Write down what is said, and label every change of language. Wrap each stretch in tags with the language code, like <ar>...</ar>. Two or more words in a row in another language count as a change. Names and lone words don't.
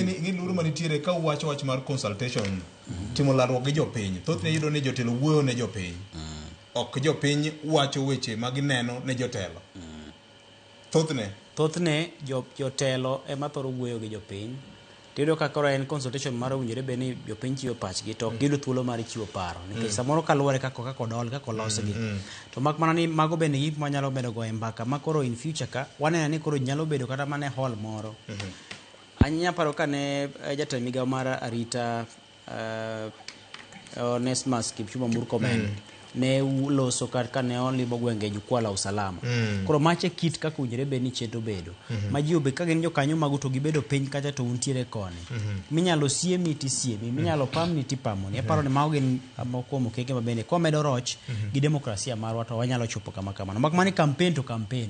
<luo>ni luru manitiere ka uwacho wach mar consultation timo lalruok gi jopiny thothne yudo ni jotelo wuoyo ne jopiny ok jopiny wacho weche ma gineno ne jotelo thothne jotelo ema thoro wuoyo gi jopiny tiyudo ka koro en consultation mar owinjore be ni jopiny chiwo pachgi to ok giyudo thuolo mar chiwo paro nikech samoro kaluwore kako odol kako losgi to mak mana ni mago bende gik manyalo bedo go e mbaka ma koro</luo> <en>in future</en> <luo>ka waneno ni koro nyalo bedo kata mana hall moro. Anya paro kane jatend migawo mar arita Onesmus Kipchumba Murkomen ne loso ka ne olimo gwenge</luo> <sw>jukwaa la usalama.</sw> <luo>Koro mache kit kaka owinjore be ni chenro bedo ma ji obe ka gin jokanyo mago to gibedo piny kacha to untiere koni minyalo siemi tisiemi minyalo pamni tipamoni. Aparo ni mago gin moko mokenge mabende kwa medo roch gi demokrasia marwa to wanyalo chopo kama kamano mak mani</luo> <en>campaign to campaign.</en>